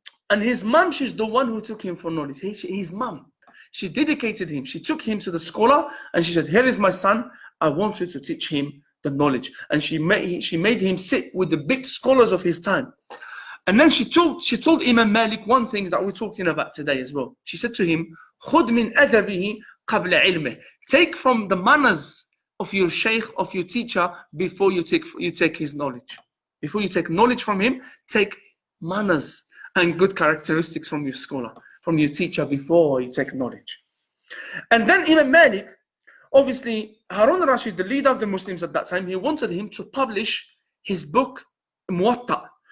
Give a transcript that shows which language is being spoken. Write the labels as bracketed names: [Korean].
[English] And his mom, she's the one who took him for knowledge. His mom. She dedicated him. She took him to the scholar and she said, here is my son. I want you to teach him the knowledge. And she made him sit with the big scholars of his time. And then she told Imam Malik one thing that we're talking about today as well. She said to him, [Arabic] خُذْ مِنْ أَدَبِهِ قَبْلَ عِلْمِهِ. [English] Take from the manners of your sheikh, of your teacher, before you take his knowledge. Before you take knowledge from him, take manners and good characteristics from your scholar, from your teacher, before you take knowledge. And then Imam Malik, obviously Harun al-Rashid, the leader of the Muslims at that time, he wanted him to publish his book Muwatta.